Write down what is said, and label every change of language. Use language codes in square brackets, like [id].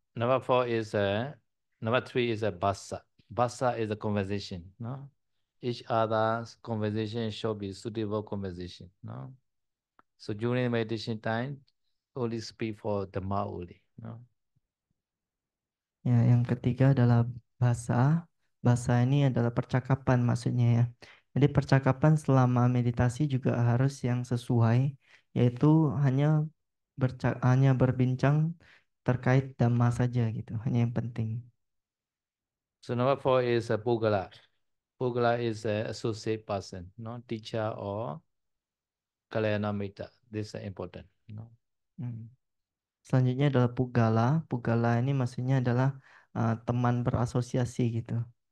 [en] number four is number three is a basa. Basa is a conversation. No, each other's conversation should be suitable conversation. No. So during meditation time, only speak for Dhamma only. No? [id] Ya, yang ketiga adalah bahasa. Bahasa ini adalah percakapan maksudnya ya. Jadi percakapan selama meditasi juga harus yang sesuai, yaitu hanya berbincang terkait dhamma saja gitu, hanya yang penting. [en] So number four is a Pugala. Pugala is a associate person, no teacher or Kalyana Mitta. This is important. No? Hmm. [id] Selanjutnya adalah pugala. Pugala ini maksudnya adalah teman berasosiasi gitu.